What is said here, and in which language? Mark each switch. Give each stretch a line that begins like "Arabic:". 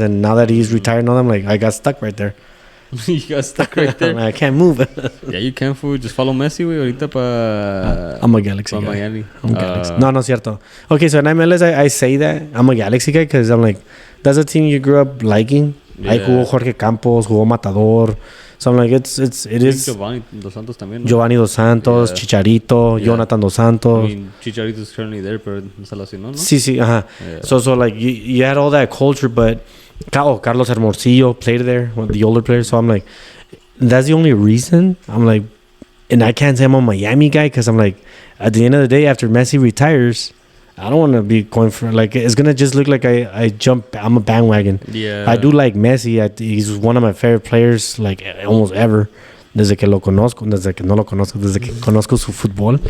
English: And now that he's retired, now I'm like, I got stuck right there. You got stuck right there. I can't move. Yeah, you can, fool. Just follow Messi, güey. Ahorita I'm a Galaxy guy. Miami. I'm Galaxy.
Spanish: No cierto.
English: Okay, so in MLS, I say that I'm a Galaxy guy because I'm like, that's a team you grew up liking. Yeah.
Spanish: Ahí jugó Jorge Campos, jugó Matador.
English: So I'm like, it is
Spanish: Giovanni Dos Santos también, ¿no? Giovanni Dos Santos, Chicharito, Jonathan Dos Santos.
English: I mean, Chicharito is currently there,
Spanish: pero no se lesionó, ¿no? Sí, ajá.
English: Yeah. So like you had all that culture, but Carlos Hermosillo played there, one of the older players. So I'm like, that's the only reason. I'm like, and I can't say I'm a Miami guy because I'm like, at the end of the day, after Messi retires, I don't want to be going for, like, it's gonna just look like I'm a bandwagon. Yeah. I do like Messi. He's one of my favorite players, like almost ever.
Spanish: Desde que no lo conozco, desde que conozco su fútbol.